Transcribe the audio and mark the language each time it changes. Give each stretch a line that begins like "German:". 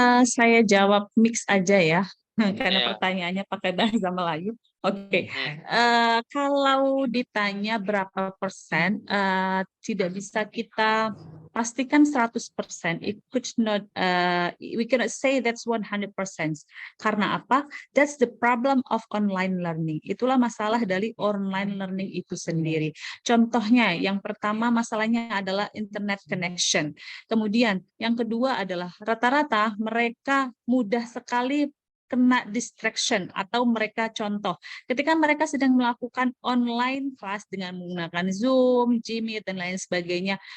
Indonesian: Saya jawab mix aja ya, karena pertanyaannya pakai bahasa Melayu. Oke. Kalau ditanya berapa persen, tidak bisa kita pastikan 100%.
English: It could not, we cannot say that's 100%.
Indonesian: Karena apa?
English: That's the problem of online learning.
Indonesian: Itulah masalah dari online learning itu sendiri. Contohnya, yang pertama masalahnya adalah internet connection. Kemudian yang kedua adalah rata-rata mereka mudah sekali kena distraction, atau mereka contoh ketika mereka sedang melakukan online class dengan menggunakan Zoom, Jimmy, dan lain sebagainya.